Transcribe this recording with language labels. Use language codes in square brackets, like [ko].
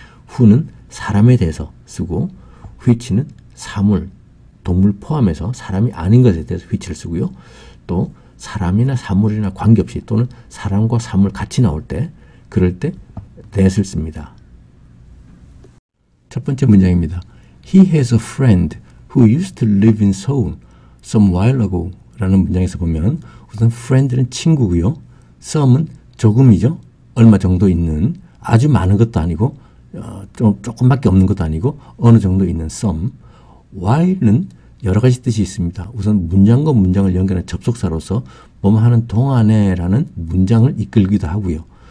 [ko] who는 사람에 대해서 쓰고 which는 사물, 동물 포함해서 사람이 아닌 것에 대해서 which를 쓰고요. 또 사람이나 사물이나 관계없이 또는 사람과 사물 같이 나올 때 그럴 때 that을 씁니다. 첫 번째 문장입니다. [en] He has a friend who used to live in Seoul some while ago [ko] 라는 문장에서 보면 우선 friend는 친구고요. some은 조금이죠. 얼마 정도 있는 아주 많은 것도 아니고 조금밖에 없는 것도 아니고 어느 정도 있는 some. while는 여러 가지 뜻이 있습니다. 우선 문장과 문장을 연결하는 접속사로서 뭐뭐 하는 동안에라는 문장을 이끌기도 하고요.